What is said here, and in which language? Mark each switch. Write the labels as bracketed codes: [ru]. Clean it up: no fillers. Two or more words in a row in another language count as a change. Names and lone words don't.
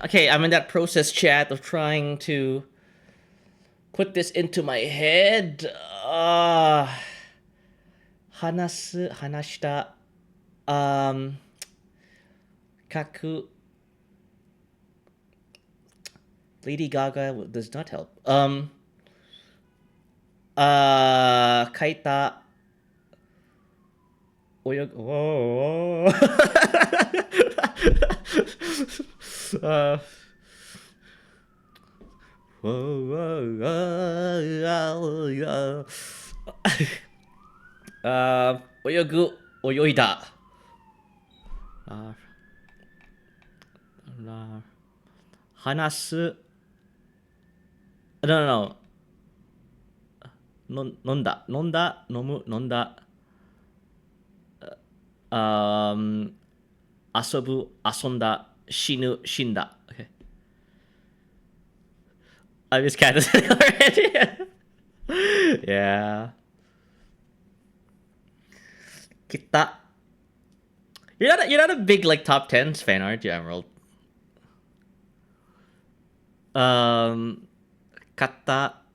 [en] Okay, I'm in that process chat of trying to put this into my head. [ja] Hanashita. [en] Kaku. Lady Gaga does not help. [ja] Kaita. Oyog. Oh. Oyogu, oyoida. Hanasu. [en] No. [ja] Nonda, nomu, nonda. Asobu, asonda, shinu, shinda. [en] Okay. I just can't already. Yeah. Kita. You're not a big like top 10s fan, aren't you, Emerald? [ja] Kata.